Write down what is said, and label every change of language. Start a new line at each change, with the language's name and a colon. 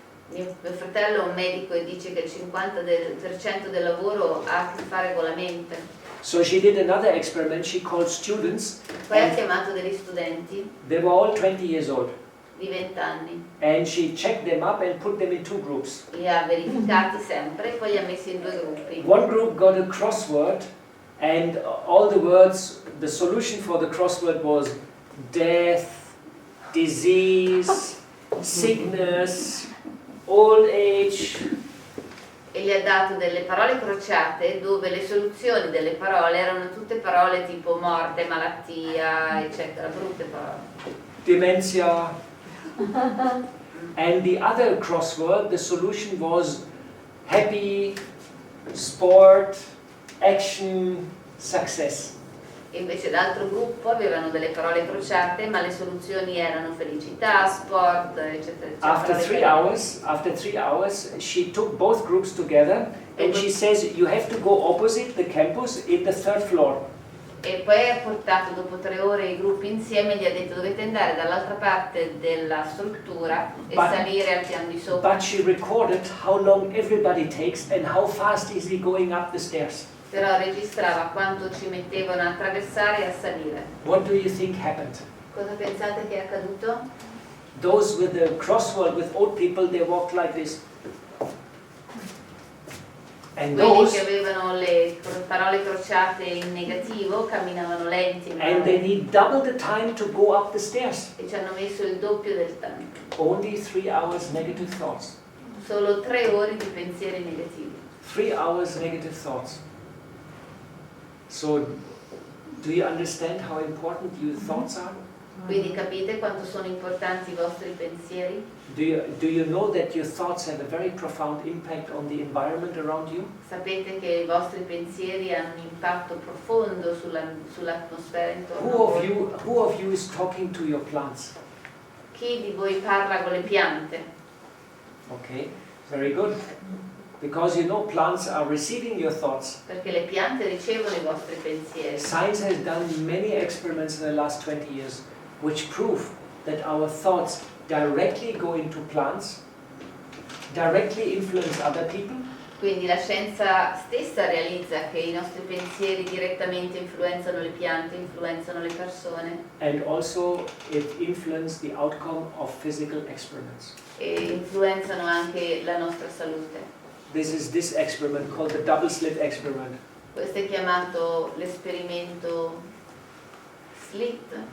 Italian: Mio fratello è un medico e dice che il 50% del lavoro ha a che fare con la mente.
English: So she did another experiment. She called students.
Italian: Poi ha chiamato degli studenti
English: They were all 20 years old.
Italian: di 20 anni,
English: And she checked them up and put them in 2 groups.
Italian: li ha verificati sempre e poi li ha messi in 2 gruppi.
English: One group got a crossword and all the words, the solution for the crossword was death, disease, sickness, old age.
Italian: E gli ha dato delle parole crociate dove le soluzioni delle parole erano tutte parole tipo morte, malattia, eccetera, brutte parole.
English: Dementia. And the other crossword, the solution was happy, sport, action, success.
Italian: E invece l'altro gruppo avevano delle parole crociate, ma le soluzioni erano felicità, sport, eccetera, eccetera.
English: After 3 hours, she took both groups together and she says you have to go opposite the campus in the 3rd floor.
Italian: E poi ha portato dopo 3 ore i gruppi insieme e gli ha detto dovete andare dall'altra parte della struttura e salire al piano di sopra.
English: But she recorded how long everybody takes and how fast is he going up the stairs.
Italian: Però registrava quanto ci mettevano a attraversare e a salire.
English: What do you think happened?
Italian: Cosa pensate che è accaduto?
English: Those with the crossword with old people, they walked like this. And
Italian: Quelli
English: those,
Italian: che avevano le parole crociate in negativo camminavano lenti
English: and they need double the time to go up the stairs.
Italian: e ci hanno messo il doppio del tempo.
English: Only 3 hours negative thoughts.
Italian: Solo 3 ore di pensieri negativi.
English: 3 hours negative thoughts. So, do you understand how important your thoughts are?
Italian: Quindi capite quanto sono importanti i vostri pensieri?
English: Do you know that your thoughts have a very profound impact on the environment around you?
Italian: Sapete che i vostri pensieri hanno un impatto profondo sull'atmosfera intorno a voi?
English: Who of you is talking to your plants?
Italian: Chi di voi parla con le piante?
English: Okay, very good. Because you know plants are receiving your thoughts.
Italian: Perché le piante ricevono i vostri pensieri.
English: Science has done many experiments in the last 20 years which prove that our thoughts directly go into plants, directly influence other people.
Italian: Quindi la scienza stessa realizza che i nostri pensieri direttamente influenzano le piante, influenzano le persone.
English: And also it influences the outcome of physical experiments.
Italian: E influenzano anche la nostra salute.
English: This is this experiment called the double slit experiment.
Italian: Questo è chiamato l'esperimento slit.